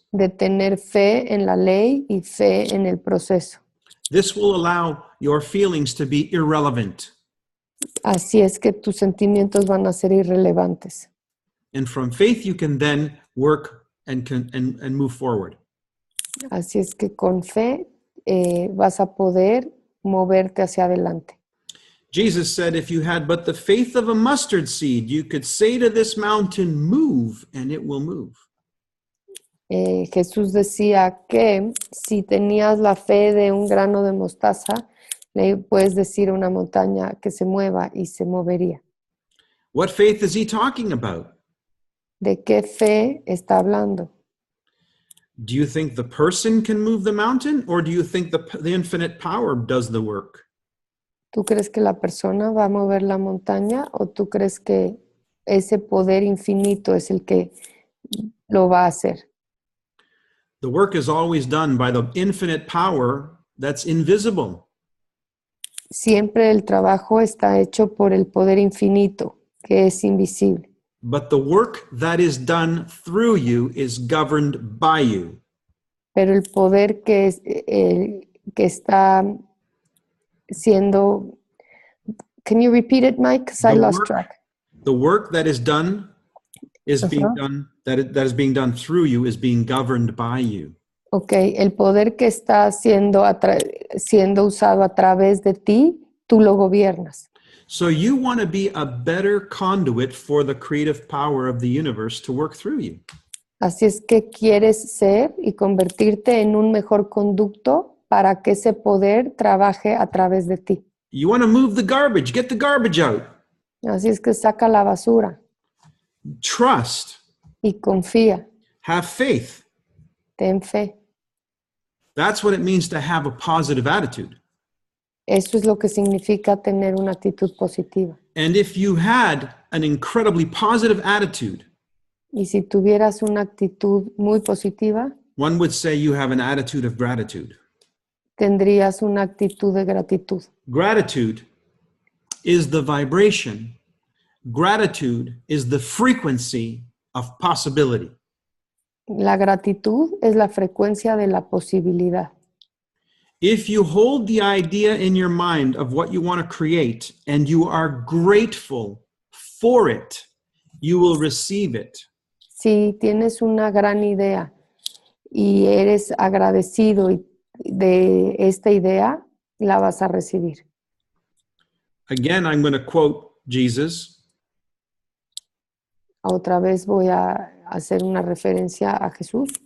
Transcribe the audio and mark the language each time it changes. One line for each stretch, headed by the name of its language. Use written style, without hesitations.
Spanish: De tener fe en la ley y fe en el proceso.
English: This will allow your feelings to be irrelevant.
Spanish: Así es que tus sentimientos van a ser irrelevantes.
English: And from faith, you can then work and move forward.
Spanish: Así es que con fe vas a poder moverte hacia adelante.
English: Jesus said, if you had but the faith of a mustard seed, you could say to this mountain, move, and it will move.
Spanish: Jesús decía que si tenías la fe de un grano de mostaza, le puedes decir a una montaña que se mueva y se movería.
English: What faith is he talking about?
Spanish: ¿De qué fe está hablando?
English: Do you think the person can move the mountain, or do you think the infinite power does the work?
Spanish: ¿Tú crees que la persona va a mover la montaña o tú crees que ese poder infinito es el que lo va a hacer?
English: The work is always done by the infinite power that's invisible.
Spanish: Siempre el trabajo está hecho por el poder infinito, que es invisible.
English: But the work that is done through you is governed by you.
Spanish: Pero el poder que está siendo...
English: Can you repeat it, Mike? Because I lost track. The work that is done is being done, that is being done through you is being governed by you.
Spanish: Okay, el poder que está siendo usado a través de ti, tú lo gobiernas.
English: So you want to be a better conduit for the creative power of the universe to work through you.
Spanish: Así es que quieres ser y convertirte en un mejor conducto para que ese poder trabaje a través de ti.
English: You want to move the garbage, get the garbage out.
Spanish: Así es que saca la basura
English: Trust,
Spanish: y confía,
English: have faith.
Spanish: ten fe.
English: That's what it means to have a positive attitude.
Spanish: Eso es lo que significa tener una actitud positiva.
English: And if you had an incredibly positive attitude,
Spanish: Y si tuvieras una actitud muy positiva,
English: one would say you have an attitude of gratitude.
Spanish: tendrías una actitud de gratitud.
English: Gratitude is the vibration. Gratitude is the frequency of possibility.
Spanish: La gratitud es la frecuencia de la posibilidad.
English: If you hold the idea in your mind of what you want to create and you are grateful for it, you will receive it.
Spanish: Si tienes una gran idea y eres agradecido de esta idea, la vas a recibir.
English: Again, I'm going to quote Jesus.
Spanish: Otra vez voy a hacer una referencia a Jesús.